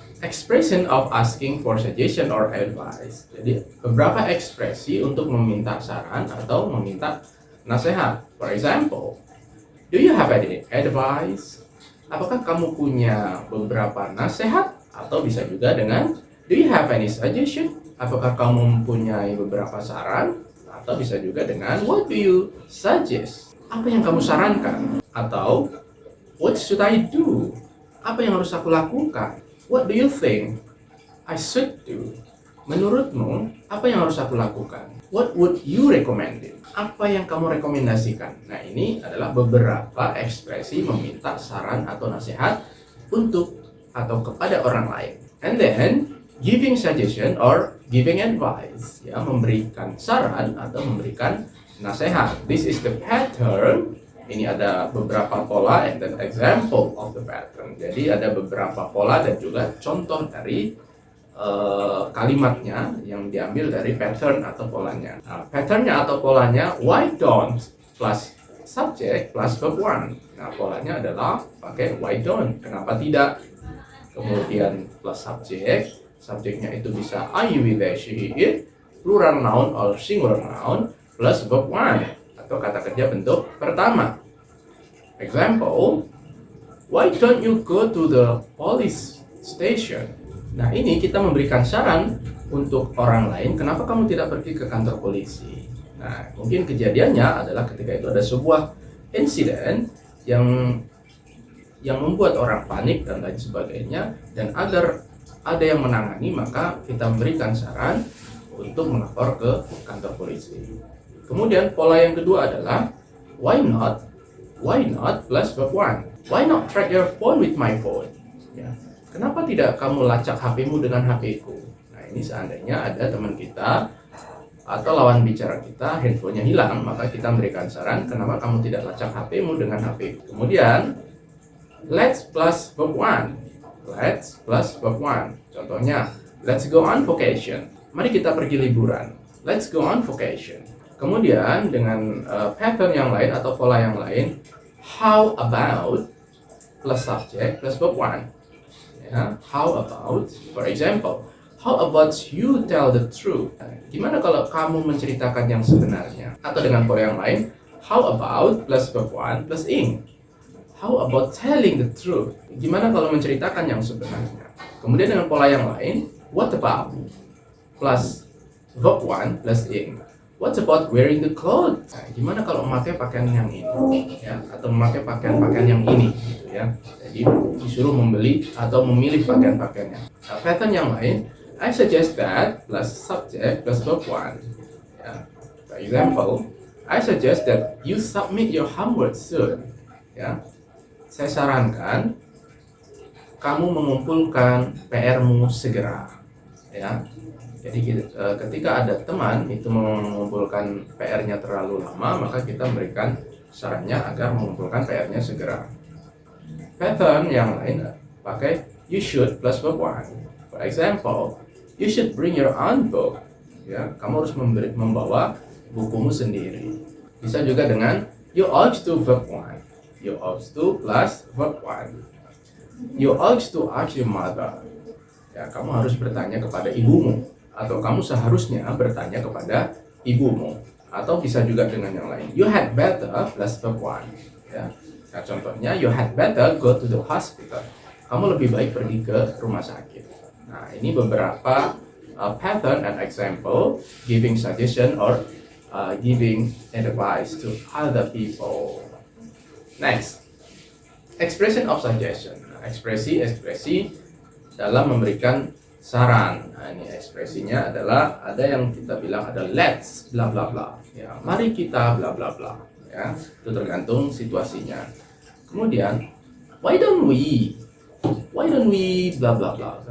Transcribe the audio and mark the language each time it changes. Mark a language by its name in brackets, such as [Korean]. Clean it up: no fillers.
[English] Expression of asking for suggestion or advice. [Indonesian] Jadi beberapa ekspresi untuk meminta saran atau meminta nasihat. [English] For example, do you have any advice? [Indonesian] Apakah kamu punya beberapa nasihat? Atau bisa juga dengan [English] do you have any suggestion? [Indonesian] Apakah kamu mempunyai beberapa saran? Atau bisa juga dengan [English] what do you suggest? [Indonesian] Apa yang kamu sarankan? Atau [English] what should I do? [Indonesian] Apa yang harus aku lakukan? [English] What do you think I should do? [Indonesian] Menurutmu, apa yang harus aku lakukan? [English] What would you recommend? [Indonesian] Apa yang kamu rekomendasikan? Nah, ini adalah beberapa ekspresi meminta saran atau nasihat untuk atau kepada orang lain. [English] And then, giving suggestion or giving advice, ya, [Indonesian] memberikan saran atau memberikan nasihat. [English] This is the pattern. [Indonesian] Ini ada beberapa pola [English] and then example of the pattern. [Indonesian] Jadi ada beberapa pola dan juga contoh dari kalimatnya yang diambil dari pattern atau polanya. Nah, patternnya atau polanya [English] why don't plus subject plus verb one. [Indonesian] Nah, polanya adalah pakai [English] why don't, [Indonesian] kenapa tidak. Kemudian plus subject, subjeknya itu bisa [English] I, you, we, they, she, it, plural noun or singular noun plus verb one [Indonesian] atau kata kerja bentuk pertama. [English] Example, why don't you go to the police station? [Indonesian] Nah, ini kita memberikan saran untuk orang lain, kenapa kamu tidak pergi ke kantor polisi? Nah, mungkin kejadiannya adalah ketika itu ada sebuah insiden yang membuat orang panik dan lain sebagainya, dan agar ada yang menangani, maka kita memberikan saran untuk melapor ke kantor polisi. Kemudian pola yang kedua adalah [English] why not plus verb one. Why not track your phone with my phone? [Indonesian] Ya. Kenapa tidak kamu lacak HP-mu dengan HP-ku? Nah, ini seandainya ada teman kita atau lawan bicara kita handphonenya hilang, maka kita memberikan saran, kenapa kamu tidak lacak HP-mu dengan HP-ku? [English] Kemudian let's plus verb one. Let's plus verb one. Contohnya, let's go on vacation. [Indonesian] Mari kita pergi liburan. [English] Let's go on vacation. [Indonesian] Kemudian dengan pattern yang lain atau pola yang lain, [English] how about plus subject plus verb one. Ya, how about, for example, how about you tell the truth? [Indonesian] Gimana kalau kamu menceritakan yang sebenarnya? Atau dengan pola yang lain, [English] how about plus verb one plus ing. How about telling the truth? [Indonesian] Gimana kalau menceritakan yang sebenarnya? Kemudian dengan pola yang lain, [English] what about plus verb one plus ing. What about wearing the clothes? [Indonesian] Nah, gimana kalau memakai pakaian yang ini, ya, atau memakai pakaian-pakaian yang ini, gitu ya. Jadi disuruh membeli atau memilih pakaian-pakaiannya. Nah, pattern yang lain, [English] I suggest that plus subject plus verb one. Ya. For example, I suggest that you submit your homework soon. [Indonesian] Ya. Saya sarankan kamu mengumpulkan PR-mu segera. Ya. Jadi ketika ada teman itu mengumpulkan PR-nya terlalu lama, maka kita memberikan sarannya agar mengumpulkan PR-nya segera. Pattern yang lain pakai [English] you should plus verb one. For example, you should bring your own book. [Indonesian] Ya, kamu harus membawa bukumu sendiri. Bisa juga dengan [English] you ought to verb one. You ought to plus verb one. You ought to ask your mother. [Indonesian] Ya, kamu harus bertanya kepada ibumu. Atau kamu seharusnya bertanya kepada ibumu. Atau bisa juga dengan yang lain. [English] You had better plus verb one. Ya. Nah, contohnya, you had better go to the hospital. [Indonesian] Kamu lebih baik pergi ke rumah sakit. Nah, ini beberapa [English] pattern and example giving suggestion or giving advice to other people. Next, expression of suggestion. [Indonesian] Nah, ekspresi dalam memberikan saran. Nah, ini ekspresinya adalah ada yang kita bilang ada let's bla bla bla. Ya, mari kita bla bla bla. Ya, itu tergantung situasinya. Kemudian, [English] why don't we [Indonesian] bla bla bla.